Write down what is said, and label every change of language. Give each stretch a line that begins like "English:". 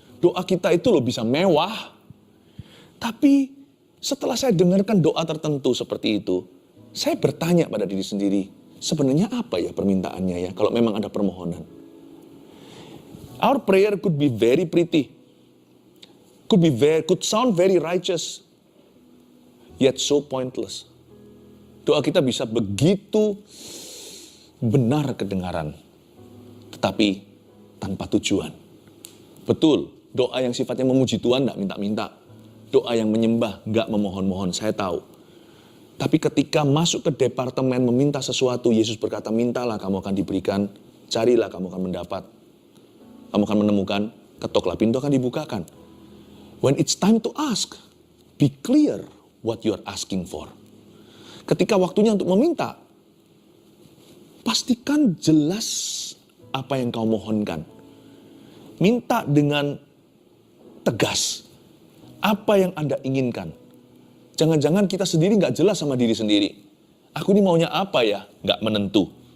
Indonesian: Doa kita itu loh bisa mewah. Tapi setelah saya dengarkan doa tertentu seperti itu, saya bertanya pada diri sendiri, sebenarnya apa ya permintaannya ya kalau memang ada permohonan?
English: Our prayer could be very pretty. Could sound very righteous. Yet so pointless.
Indonesian: Doa kita bisa begitu benar kedengaran. Tetapi tanpa tujuan. Betul, doa yang sifatnya memuji Tuhan tidak minta-minta. Doa yang menyembah nggak memohon-mohon, saya tahu. Tapi ketika masuk ke departemen meminta sesuatu, Yesus berkata, mintalah kamu akan diberikan, carilah kamu akan mendapat. Kamu akan menemukan, ketoklah pintu akan dibukakan.
English: When it's time to ask, be clear what you are asking for.
Indonesian: Ketika waktunya untuk meminta, pastikan jelas apa yang kau mohonkan. Minta dengan tegas. Apa yang Anda inginkan. Jangan-jangan kita sendiri gak jelas sama diri sendiri. Aku ini maunya apa ya? Gak menentu.